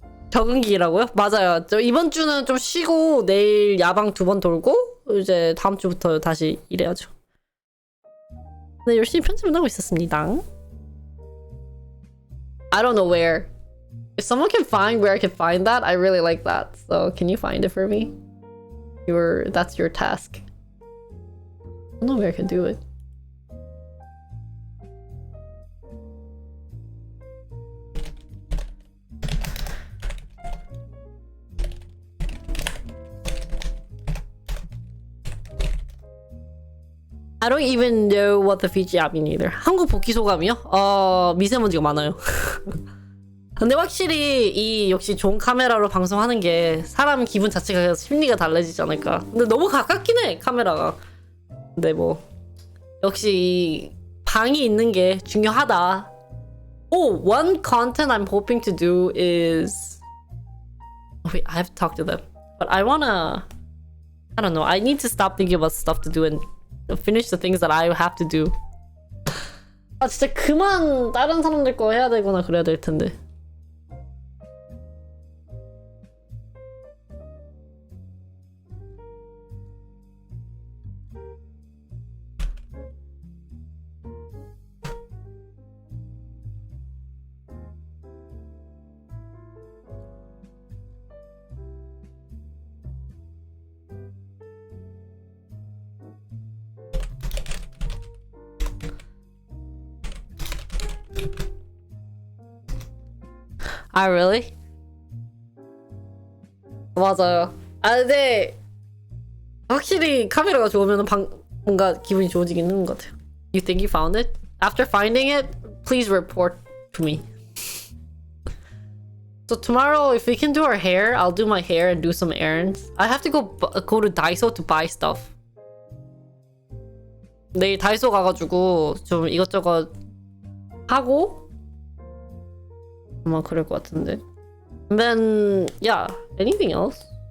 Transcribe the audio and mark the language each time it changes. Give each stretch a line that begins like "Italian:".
Korean: 적응기라고요? 맞아요. 저 이번 주는 좀 쉬고 내일 야방 2번 돌고 이제 다음 주부터 다시 일해야죠. 네, 열심히 편집을 하고 있었습니다.
English: I don't know where. If someone can find where I can find that, I really like that. So can you find it for me? That's your task. I don't know where I can do it. I don't even know what the Fiji mean either.
Korean: 한국 복귀 소감이요? 미세먼지가 많아요. 근데 확실히 이 역시 좋은 카메라로 방송하는 게 사람 기분 자체가 심리가 달라지지 않을까. 근데 너무 가깝긴 해, 카메라가. 근데 뭐 역시 이 방이 있는 게 중요하다.
English: Oh, one content I'm hoping to do is... Wait, I have to talk to them. But I don't know. I need to stop thinking about stuff to do and finish the things that I have to do.
Korean: 아 진짜 그만 다른 사람들 거 해야 되거나 그래야 될 텐데.
English: 아, really?
Korean: 맞아요. 아, 근데 확실히 카메라가 좋으면 뭔가 기분이 좋아지긴 하는 것 같아요.
English: You think you found it? After finding it, please report to me. So tomorrow, if we can do our hair, I'll do my hair and do some errands. I have to go to Daiso to buy stuff.
Korean: 내일 다이소 가가지고 좀 이것저것 하고 아마 그럴 것 같은데.
English: And then, yeah, anything else?